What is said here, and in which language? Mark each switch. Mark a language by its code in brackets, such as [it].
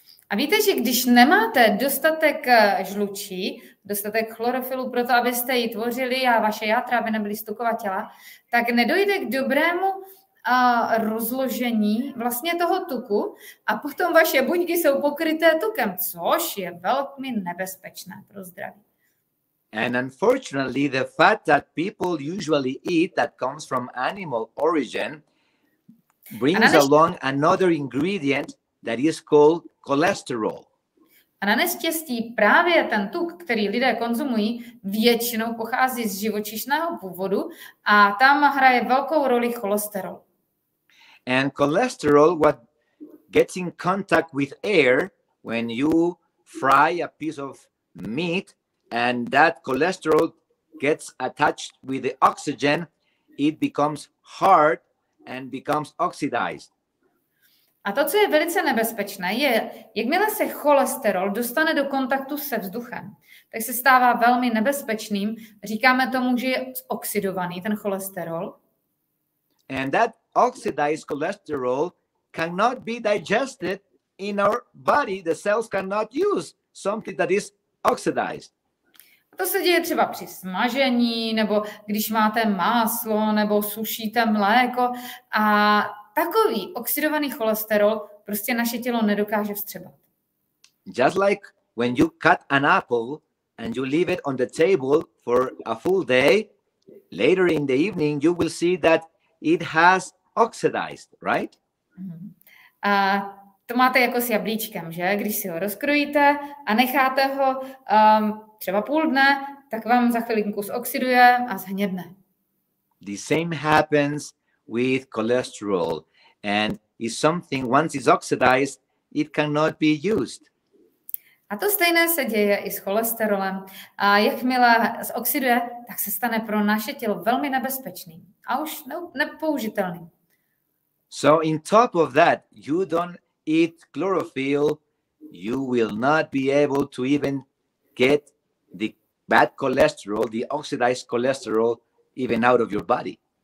[cs] A víte, že když nemáte dostatek žlučí, dostatek chlorofylu pro to, abyste ji tvořili a vaše játra, aby nebyly stukovatěla, tak nedojde k dobrému rozložení vlastně toho tuku a potom vaše buňky jsou pokryté tukem, což je velmi nebezpečné pro zdraví. [en] And unfortunately, the fat that people usually eat that comes from animal origin brings along another ingredient that is called cholesterol. [cs] A na neštěstí právě ten tuk, který lidé konzumují, většinou pochází z živočišného původu a tam hraje velkou roli cholesterol. [en] And cholesterol, what gets in contact with air when you fry a piece of meat, and that cholesterol gets attached with the oxygen, it becomes hard and becomes oxidized. [cs] A to, co je velice nebezpečné, je, jakmile se cholesterol dostane do kontaktu se vzduchem, tak se stává velmi nebezpečným. Říkáme tomu, že je oxidovaný ten cholesterol. [en] And that oxidized cholesterol cannot be digested in our body. The cells cannot use something that is oxidized. [cs] A to se děje třeba při smažení, nebo když máte máslo, nebo sušíte mléko. A takový oxidovaný cholesterol prostě naše tělo nedokáže vstřebat. [en] Just like when you cut an apple and you leave it on the table for a full day, later in the evening you will see that it has oxidized, right? [cs] A to máte jako s jablíčkem, že? Když si ho rozkrojíte a necháte ho třeba půl dne, tak vám za chvilinku zoxiduje a zhnědne. [en] The same happens with cholesterol, and is something once it's oxidized, it cannot be used. [cs] A to stejné se děje i s cholesterolem. A jakmile zoxiduje, tak se stane pro naše tělo velmi nebezpečný a už nepoužitelný. [en] So in top of that, you don't eat chlorophyll, you will not be able to even get the bad cholesterol, the oxidized cholesterol, even out of your body.